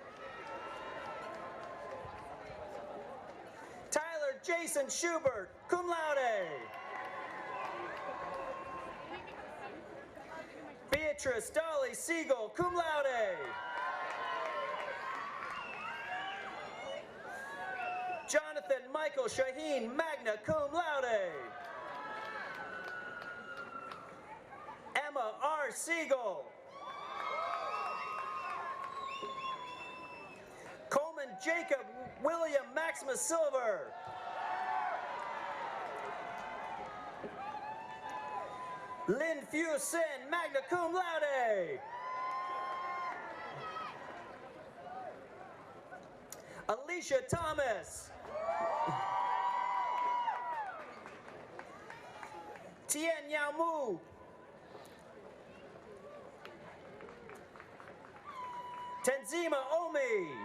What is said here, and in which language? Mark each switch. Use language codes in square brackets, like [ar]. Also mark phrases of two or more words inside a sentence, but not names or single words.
[en] Tyler Jason Schubert, [la] cum laude. [en] Beatrice Dolly Siegel, [la] cum laude. [en] Jonathan Michael Shaheen, [la] magna cum laude. [en] Emma R. Siegel. Coleman Jacob William Maximus Silver. Lin Fu Sin, [la] magna cum laude. [en] Alicia Thomas. Tien Yao Mu. Tenzima Omi.